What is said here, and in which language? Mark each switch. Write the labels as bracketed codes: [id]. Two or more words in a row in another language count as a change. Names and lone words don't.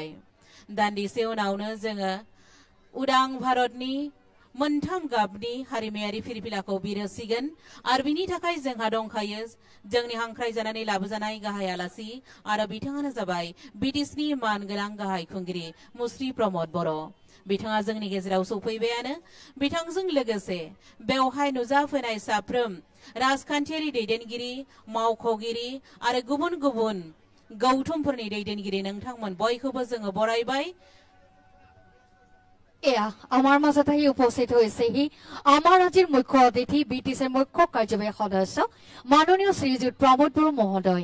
[brx] दान्दिसे उनावनो जोङो उदां भारतनि मोनथाम गाबनि हारिमायारि फिरफिलाखौ बिरहोसिगोन आरो बिनि थाखाय जोंहा दंखायो जोंनि हांख्राय जानानै लाबोजानाय गाहाय आलासि आरो बिथाङानो जाबाय बिटिसिनि मानगोनां गाहाय खुंगिरि मुस्रि प्रमोद बर'। बिथाङा जोंनि गेजेराव सफैबायानो। बिथांजों लोगोसे बेवहाय नुजाफैनाय साफ्रोम राजखान्थियारि दैदेनगिरि मावख'गिरि आरो गुबुन गुबुन गौथुमफोरनि दैदेनगिरि नोंथांमोन बयखौबो जोङो बरायबाय। [as] এয়া আমাৰ মাজত আহি উপস্থিত হৈছেহি আমাৰ আজিৰ মুখ্য অতিথি বিটিসিৰ মুখ্য কাৰ্যবাহী সদস্য মাননীয় শ্ৰীযুত প্ৰমোদ বড়ো মহোদয়।